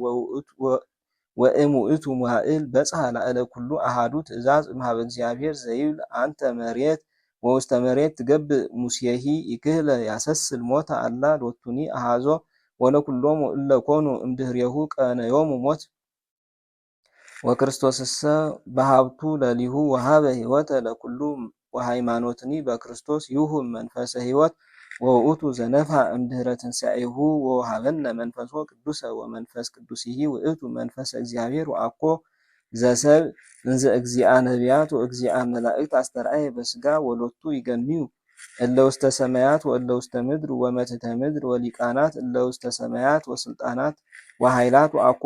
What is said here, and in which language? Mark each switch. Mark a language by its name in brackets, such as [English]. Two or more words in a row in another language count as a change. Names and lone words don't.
[Geez] ወእሙእቱ መዋዕል በጽሐ ላዕለ ኩሉ አሃዱ ትእዛዝ እምኀበ እግዚአብሔር ዘይብል አንተ መሬት ወውስተ መሬት ትገብእ ሙሴሂ ይክህለ ያሰስል ሞተ አላ ሎቱኒ አሃዞ ወለኩሎሙ እለ ኮኑ እምድህሬሁ ቀነዮሙ ሞት ወክርስቶስሰ በሀብቱ ለሊሁ ወሀበ ሕይወተ ለኩሉ ወሃይማኖትኒ በክርስቶስ ይሁብ መንፈሰ ሕይወት ወውእቱ ዘነፍሐ እምድኅረ ትንሣኤሁ ወወሀበነ መንፈሶ ቅዱሰ ወመንፈስ ቅዱስሂ ውእቱ መንፈሰ እግዚአብሔር ወአኮ ዘሰብእ እንዘ እግዚአ ነቢያት ወእግዚአ መላእክት አስተርአየ በሥጋ ወሎቱ ይገንዩ እለ ውስተ ሰማያት ወእለ ውስተ ምድር ወመትሕተ ምድር ወሊቃናት እለ ውስተ ሰማያት ወስልጣናት ወኃይላት ወአኮ